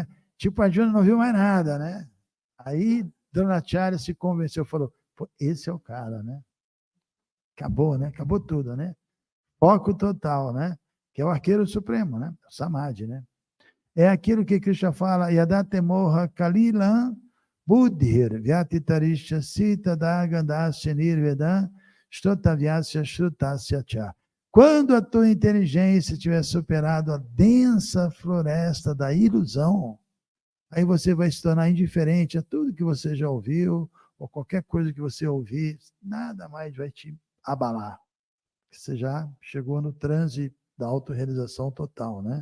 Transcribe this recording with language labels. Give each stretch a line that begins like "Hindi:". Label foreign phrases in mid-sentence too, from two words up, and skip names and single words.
Portuguese: Tipo, a Júnior não viu mais nada, né? Aí, Dronacharya se convenceu, falou, pô, esse é o cara, né? Acabou, né? Acabou tudo, né? Foco total, né? que é o arqueiro supremo, né? O Samadhi, né? É aquilo que Krishna fala,
Sanskrit: यदा ते मोहकलिलं बुद्धिर्व्यतितरिष्यति तदा गन्तासि निर्वेदं श्रोतव्यस्य श्रुतस्य च.
Portuguese: Quando a tua inteligência tiver superado a densa floresta da ilusão, aí você vai se tornar indiferente a tudo que você já ouviu, ou qualquer coisa que você ouvir, nada mais vai te abalar. Você já chegou no transe da autorrealização total, né?